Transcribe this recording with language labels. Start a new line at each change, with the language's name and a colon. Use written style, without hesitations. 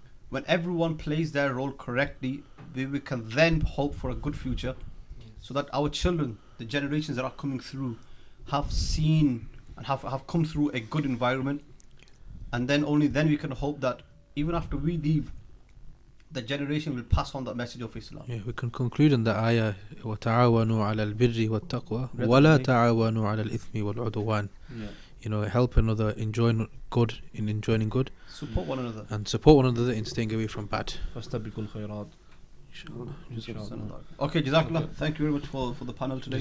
English: When everyone plays their role correctly, we can then hope for a good future, so that our children, the generations that are coming through, have seen and have come through a good environment, and then only then we can hope that even after we leave, the generation will pass on that message of Islam. Yeah, we can conclude on the ayah
Arabic: وَتَعَاوَنُوا عَلَى الْبِرِّ وَالتَّقْوَى وَلَا تَعَاوَنُوا عَلى الْإِثْمِ وَالْعُدْوَانِ.
English: You know, help another, enjoying good, Support one another. and support one another in staying away from bad.
Arabic: فاستبقوا الخيرات.
English: Inshallah. Okay, Jazakallah. Thank you very much for the panel today.